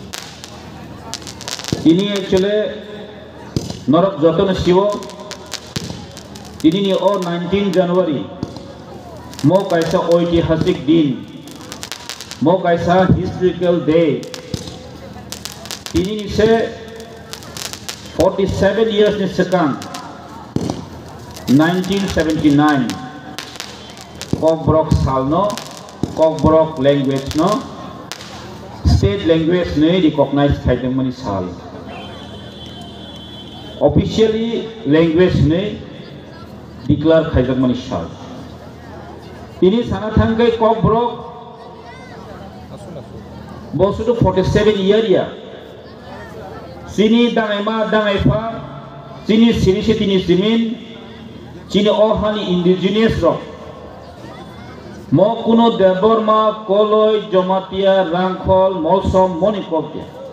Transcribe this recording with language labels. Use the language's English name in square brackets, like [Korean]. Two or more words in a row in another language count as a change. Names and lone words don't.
[Kok Borok] ini actually norok joto na siwo ini ni o 19 January mo kaisa [Bangla] oitihasik din [Kok Borok] mo kaisa [English] historical day [Kok Borok] ini ni se 47 years ni sekarang 1979 kok borok sal no kok borok language no [English] state language [Kok Borok] ne recognize khaideng mani sal [English] officially language [Kok Borok] ne declare khaideng mani sal ini sana thangkai kok borok bosudu 47 year ya sini dangai ma dangai fa sini tini zimin sini ohani indigenous rock mo kuno deborma koloi jomatia rangkhol molsom monikopya